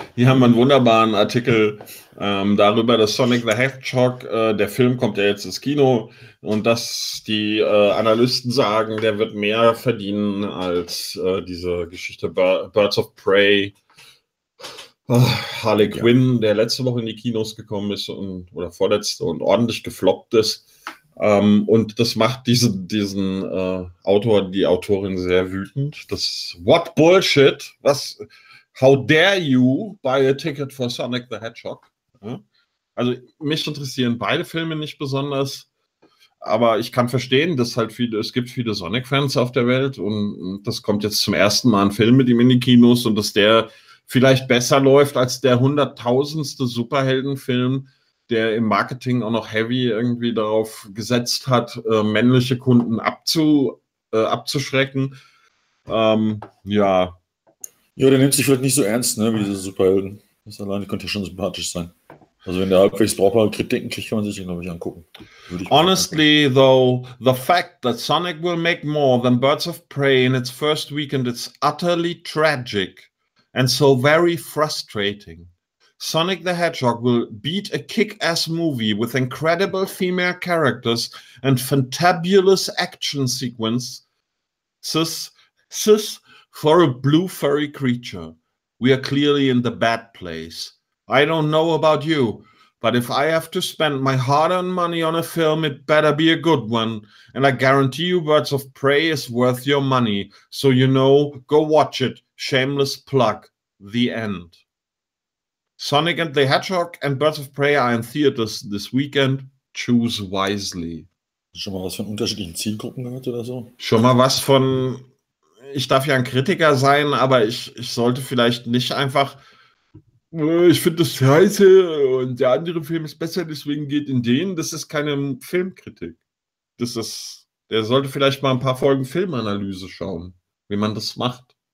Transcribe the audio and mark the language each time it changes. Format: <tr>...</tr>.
<de>Hier haben wir einen wunderbaren Artikel darüber, dass Sonic the Hedgehog, der Film kommt ja jetzt ins Kino, und dass die Analysten sagen, der wird mehr verdienen als diese Geschichte Birds of Prey, Harley Quinn, der letzte Woche in die Kinos gekommen ist oder vorletzte und ordentlich gefloppt ist. Und das macht diesen Autor, die Autorin sehr wütend. Das</de> <en>What Bullshit?</en> <de>Was?</de> <en>How dare you buy a ticket for Sonic the Hedgehog?</en> <de>Ja? Also mich interessieren beide Filme nicht besonders, aber ich kann verstehen, dass halt es gibt viele Sonic-Fans auf der Welt, und das kommt jetzt zum ersten Mal ein Film mit ihm in die Kinos, und dass der vielleicht besser läuft als der 100.000. Superheldenfilm, der im Marketing auch noch heavy irgendwie darauf gesetzt hat, männliche Kunden abzuschrecken. Ja, der nimmt sich vielleicht nicht so ernst, ne, wie diese Superhelden. Das alleine könnte ja schon sympathisch sein. Also wenn der halbwegs brauchbare Kritiken kriegt, kann man sich den, glaube ich, angucken.</de> <en>Honestly, though, the fact that Sonic will make more than Birds of Prey in its first weekend is utterly tragic and so very frustrating. Sonic the Hedgehog will beat a kick-ass movie with incredible female characters and fantabulous action sequence. Sis, for a blue furry creature, we are clearly in the bad place. I don't know about you, but if I have to spend my hard-earned money on a film, it better be a good one. And I guarantee you, Birds of Prey is worth your money. So, you know, go watch it. Shameless plug. The end. Sonic and the Hedgehog and Birds of Prey are in theaters this weekend. Choose wisely.</en> <de>Schon mal was von unterschiedlichen Zielgruppen gehört oder so? Schon mal was von... Ich darf ja ein Kritiker sein, aber ich sollte vielleicht nicht einfach, ich finde das scheiße und der andere Film ist besser, deswegen geht in den. Das ist keine Filmkritik. Das ist, der sollte vielleicht mal ein paar Folgen Filmanalyse schauen, wie man das macht.</de>